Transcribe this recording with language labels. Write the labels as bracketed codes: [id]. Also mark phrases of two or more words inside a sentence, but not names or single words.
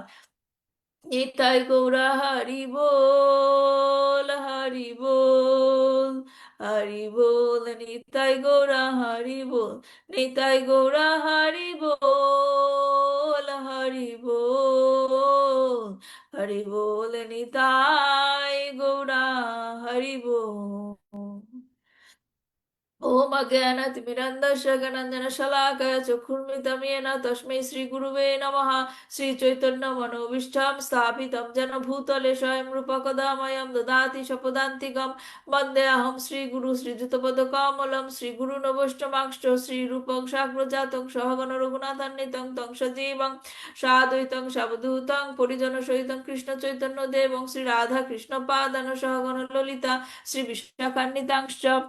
[bn] নিতাই গৌরা হরি বল হরি বল হরি বল, নিতাই গৌরা হরি বল, নিতাই গৌরা হরি বল হরি বল হরি বল, নিতাই গৌরা হরি বল। [sa] ओम अज्ञानतिमिरन्धस्य ज्ञानाञ्जनशलाकया चक्षुर्मिलितं येन तस्मै श्रीगुरुवे नमः। श्रीचैतन्यमनोभीष्टं स्थापितं येन भूतले स्वयं रूपः कदा मह्यं ददाति स्वपदान्तिकं। वन्देऽहं श्रीगुरुं श्रीयुतपदकमलं श्रीगुरुन् श्रीरूपं साग्रजातं सहगण रघुनाथान्वितं तं सजीवं साद्वैतं सावधूतं परिजनसहितं कृष्णचैतन्यदेवं श्रीराधाकृष्णपादान् सहगण ललिता श्रीविशाखान्वितांश्च।